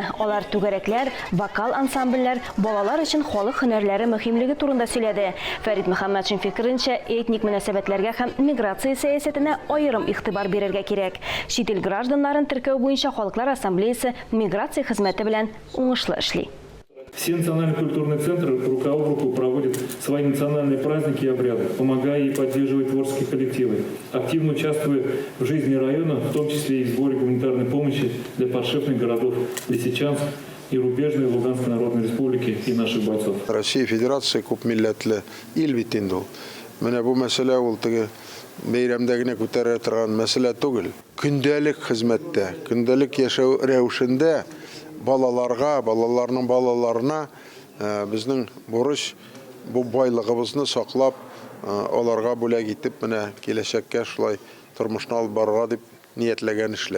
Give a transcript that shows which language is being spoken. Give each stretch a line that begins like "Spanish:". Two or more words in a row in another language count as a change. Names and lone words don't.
Tatar: Алар түгәрәкләр, вокал ансамбльләр, балалар өчен халык һөнәрләре мөһимлеге турында сөйләде. Фәрит Мөхәммәтшин фикеренчә, этник мөнәсәбәтләргә һәм миграция сәясәтенә аерым игътибар бирергә кирәк. Чит ил гражданнарын теркәү буенча халыклар ассамблеясы миграция хезмәте белән уңышлы эшли.
Russian: Все национальные культурные центры рука об руку проводят свои национальные праздники и обряды, помогая и поддерживая творческие коллективы, активно участвуя в жизни района, в том числе и в сборе гуманитарной помощи для подшефных городов Лисичанск и рубежной Луганской Народной Республики и наших бойцов.
Tatar: Россия Федерация күп милләтле ил бит инде ул. Менә бу мәсьәлә ул теге бәйрәмдә генә күтәрә торган мәсьәлә түгел. Көндәлек хезмәттә, көндәлек яшәү рәвешендә балаларга, балаларның балаларына безнең бурыч бу байлыгыбызны саклап, аларга бүләк итеп менә киләчәккә шулай тормышны алып барырга дип ниятләгән эшләр.